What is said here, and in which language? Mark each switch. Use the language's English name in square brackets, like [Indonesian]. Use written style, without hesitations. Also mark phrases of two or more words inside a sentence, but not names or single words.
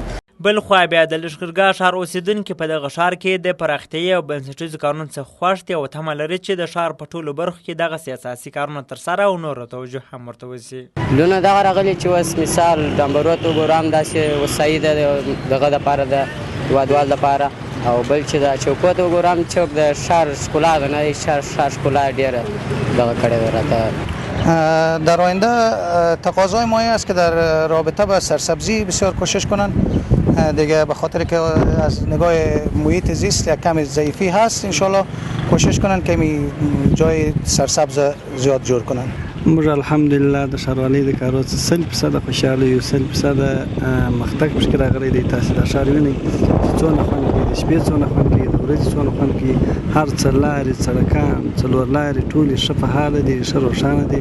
[Pashto] بل خوا بیا د لښکرګاه ښار اوسېدونکي په دغه ښار کې د پراختیایي او بنسټیزو کارونو څخه خوښ دي او تمه لري چې د ښار په ټولو برخو کې دغسې اساسي کارونه ترسره او نور توجه هم ورته وشي. لونه دغه راغلي چې اوس مثال ډمبرو ته وګورو هم داسې وسایي ده دغه دپاره د هېوادوال دپاره، او بل چې د چوکو ته وګورو هم چوک د ښار ښکلا ده نه، ښار ښکلا ډېره دغه کړې ده راته. [Persian] در آینده تقاضای ما این است که در رابطه با سرسبزی بسیار کوشش کنند دیگه، به خاطر که از نگاه محیط زیست یک کمی ضعیفی هست. انشالله کوشش کنند که جای سرسبز زیاد جور کنند. [Pashto] موږ الحمدلله د ښاروالۍ د کارو څخه 100% خوشحاله یو، 100% مختګ پکې راغلی دی. تاسې دا ښار وینئ چې څونه خوند کوي، د شپې څونه خوند کوي، د ورځې څونه خوند کوي. هر 4 لارې، سړکان، 4 لارې ټولې ښه فعاله دي، ښه روښانه دي.